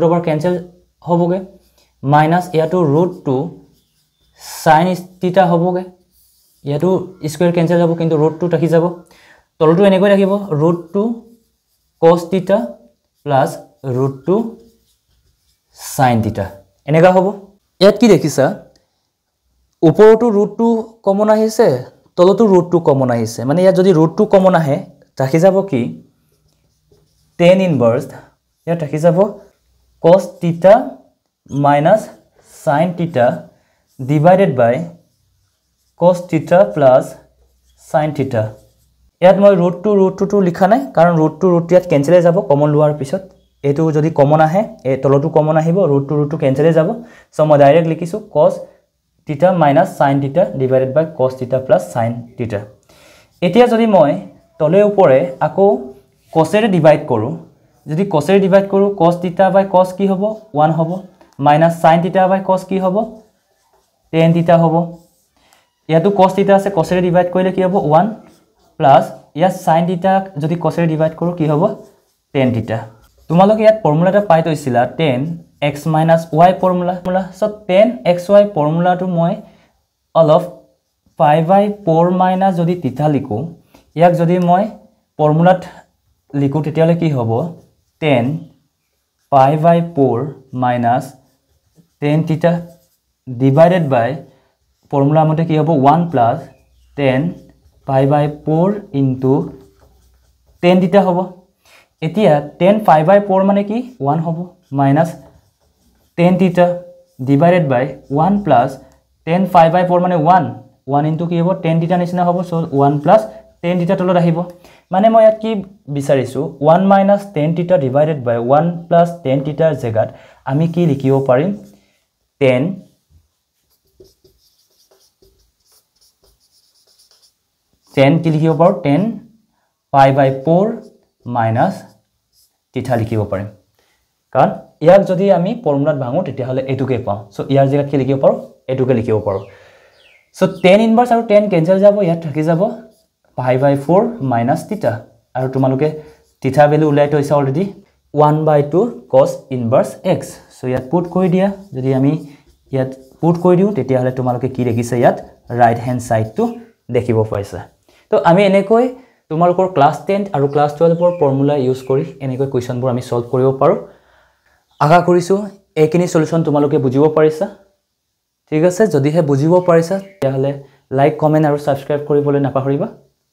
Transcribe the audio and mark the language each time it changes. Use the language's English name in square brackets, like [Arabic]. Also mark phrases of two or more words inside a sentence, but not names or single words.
[English] over cancel [Assamese] হ'বগে minus ইয়াটো [English] root 2 sin theta [Assamese] হ'বগে ইয়াটো [English] square cancel [Assamese] হ'ব কিন্তু [English] root 2 [Assamese] থাকি যাব তলটো এনেকৈ ৰাখিব [English] root 2 cos theta plus root 2 sin theta [Assamese] এনেকা হ'ব ইয়াত কি দেখিছা ওপৰটো [English] root 2 [Assamese] কমন আহিছে তলটো [English] root 2 [Assamese] কমন আহিছে মানে ইয়াত যদি [English] root 2 [Assamese] কমন আহে থাকি যাব কি [English] tan inverse [Assamese] ইয়াত থাকি যাব [English] cos theta minus sin theta divided by cos theta plus sin theta [Assamese] ইয়াত মই [English] root 2 [Assamese] লিখা নাই কাৰণ [English] root 2 [Assamese] ইয়াত ক্যান্সেল হৈ যাব কমন লোৱাৰ পিছত এটো যদি কমন আহে এ তলটো কমন আহিব root 2 ক্যান্সেল হৈ যাব সো মই ডাইৰেক্ট লিখিছো [English] cos theta minus sin theta divided by cos theta plus sin theta [Assamese] এতিয়া যদি মই তলে উপৰে আকৌ cos এৰে ডিভাইড কৰো যদি cos এৰে ডিভাইড কৰো [English] cos theta by cos [Assamese] কি হ'ব 1 হ'ব [English] minus sin theta by cos [Assamese] কি হ'ব [English] tan theta [Assamese] হ'ব ইয়াটো [English] cos theta [Assamese] আছে cos এৰে ডিভাইড কৰিলে কি হ'ব [English] 1 plus [Assamese] ইয়া [English] sin theta [Assamese] যদি cos এৰে ডিভাইড কৰো কি হ'ব [English] tan theta [Assamese] তোমালোকে ইয়াত ফৰ্মুলাটা পাই থৈছিলা [English] tan x minus y [Assamese] ফৰ্মুলা সো [English] tan xy [Assamese] ফৰ্মুলাটো মই অলপ [English] 5 by 4 minus [Assamese] যদি theta লিখো ইয়াক যদি মই ফৰ্মুলাত লিখো তেতিয়ালে কি হ'ব [English] tan pi by 4 minus tan theta divided by formula [Assamese] মতে কি হ'ব [English] 1 plus tan pi by 4 into tan theta [Assamese] হ'ব এতিয়া [English] tan pi by 4 [Assamese] মানে কি 1 হ'ব [English] minus tan theta divided by 1 plus tan pi by 4 [Assamese] মানে [English] 1 into [Assamese] কি হ'ব [English] tan theta [Assamese] নিচিনা হ'ব [English] so 1 plus tan theta [Assamese] তলত আহিব মানে মই ইয়াত কি বিচাৰিছো [English] 1 minus tan theta divided by 1 plus tan theta [Assamese] জেগাত আমি কি লিখিব পাৰিম tan কি লিখিব পাৰো [English] tan pi by 4 minus theta [Assamese] লিখিব পাৰিম কাৰণ ইয়াক যদি আমি ফৰ্মুলাত ভাঙো তেতিয়া হলে এটুকে পাও সো ইয়াৰ জেগাত কি লিখিব পাৰো এটুকে লিখিব পাৰো সো [English] tan inverse [Assamese] আৰু tan কেনসেল যাব ইয়াত থাকি যাব [English] pi by 4 minus theta [Assamese] আৰু তোমালোকে [English] theta value [Assamese] উলাই থৈছা অলৰেডি 1/2 [English] cos inverse x [Assamese] সো ইয়াত পুট কৰি দিয়া যদি আমি ইয়াত পুট কৰি দিও তেতিয়া হলে তোমালোকে কি দেখিছে ইয়াত [English] right hand side [Assamese] টু দেখিব পাইছা তো আমি এনেকৈ তোমালোকৰ ক্লাস 10 আৰু ক্লাস 12 ৰ ফৰ্মুলা ইউজ কৰি এনেকৈ কোৱেশ্চনবোৰ আমি সলভ কৰিব পাৰো আশা কৰিছো এইখিনি সলিউশন তোমালোকে বুজিব পাৰিছা ঠিক আছে যদিহে বুজিব পাৰিছা তেতিয়া হলে [English] like comment [Assamese] আৰু সাবস্ক্ৰাইব কৰিবলৈ নাপাহৰিবা